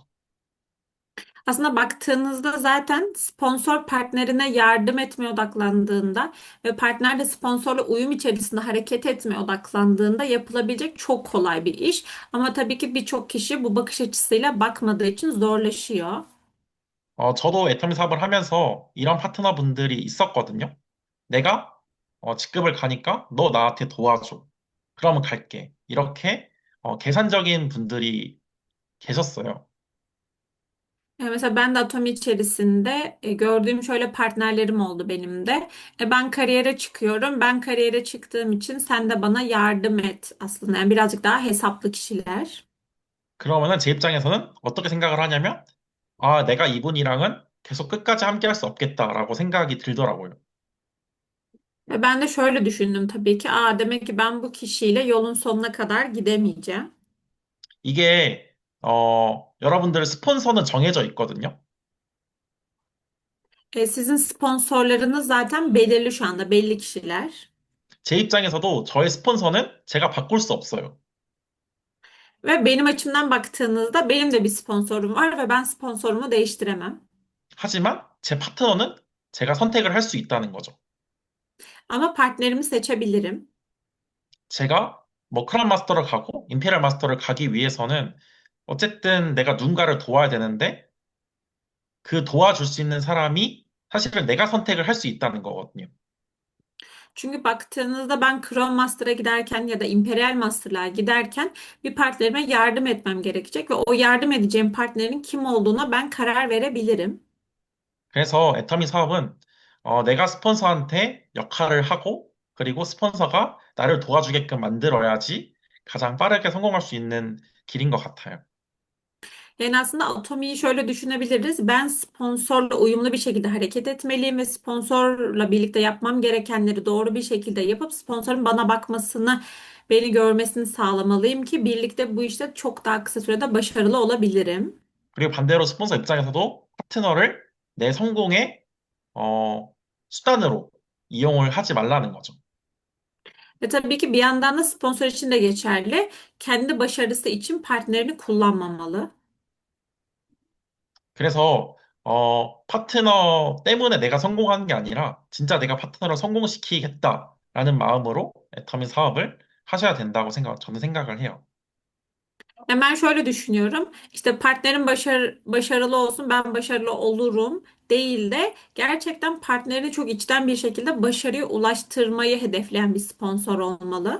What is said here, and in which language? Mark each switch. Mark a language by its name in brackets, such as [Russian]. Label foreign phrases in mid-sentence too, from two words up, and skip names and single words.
[Turkish] Aslında baktığınızda zaten sponsor partnerine yardım etmeye odaklandığında ve partner de sponsorla uyum içerisinde hareket etmeye odaklandığında yapılabilecek çok kolay bir iş. Ama tabii ki birçok kişi bu bakış açısıyla bakmadığı için zorlaşıyor. [Korean] 저도 애터미 사업을 하면서 이런 파트너분들이 있었거든요. 내가 직급을 가니까 너 나한테 도와줘. 그러면 갈게. 이렇게 계산적인 분들이 계셨어요. [Turkish] Mesela ben de Atomi içerisinde gördüğüm şöyle partnerlerim oldu benim de. Ben kariyere çıkıyorum. Ben kariyere çıktığım için sen de bana yardım et aslında. Yani birazcık daha hesaplı kişiler. [Korean] 그러면은 제 입장에서는 어떻게 생각을 하냐면, 아, 내가 이분이랑은 계속 끝까지 함께 할 수 없겠다라고 생각이 들더라고요. [Turkish] Ve ben de şöyle düşündüm tabii ki. Demek ki ben bu kişiyle yolun sonuna kadar gidemeyeceğim. [Korean] 이게, 여러분들 스폰서는 정해져 있거든요. [Turkish] Sizin sponsorlarınız zaten belirli şu anda, belli kişiler. [Korean] 제 입장에서도 저의 스폰서는 제가 바꿀 수 없어요. [Turkish] Ve benim açımdan baktığınızda benim de bir sponsorum var ve ben sponsorumu değiştiremem. [Korean] 하지만 제 파트너는 제가 선택을 할 수 있다는 거죠. [Turkish] Ama partnerimi seçebilirim. [Korean] 제가 뭐 크라운 마스터를 가고 임페리얼 마스터를 가기 위해서는 어쨌든 내가 누군가를 도와야 되는데 그 도와줄 수 있는 사람이 사실은 내가 선택을 할 수 있다는 거거든요. [Turkish] Çünkü baktığınızda ben Crown Master'a giderken ya da Imperial Master'lığa giderken bir partnerime yardım etmem gerekecek ve o yardım edeceğim partnerin kim olduğuna ben karar verebilirim. [Korean] 그래서 애터미 사업은 내가 스폰서한테 역할을 하고 그리고 스폰서가 나를 도와주게끔 만들어야지 가장 빠르게 성공할 수 있는 길인 것 같아요. [Turkish] Yani aslında Atomi'yi şöyle düşünebiliriz. Ben sponsorla uyumlu bir şekilde hareket etmeliyim ve sponsorla birlikte yapmam gerekenleri doğru bir şekilde yapıp sponsorun bana bakmasını, beni görmesini sağlamalıyım ki birlikte bu işte çok daha kısa sürede başarılı olabilirim. [Korean] 그리고 반대로 스폰서 입장에서도 파트너를 내 성공의 수단으로 이용을 하지 말라는 거죠. [Turkish] Ve tabii ki bir yandan da sponsor için de geçerli. Kendi başarısı için partnerini kullanmamalı. [Korean] 그래서 파트너 때문에 내가 성공하는 게 아니라 진짜 내가 파트너를 성공시키겠다라는 마음으로 애터미 사업을 하셔야 된다고 저는 생각을 해요. [Turkish] Yani ben şöyle düşünüyorum. İşte partnerim başarılı olsun, ben başarılı olurum değil de gerçekten partnerini çok içten bir şekilde başarıya ulaştırmayı hedefleyen bir sponsor olmalı.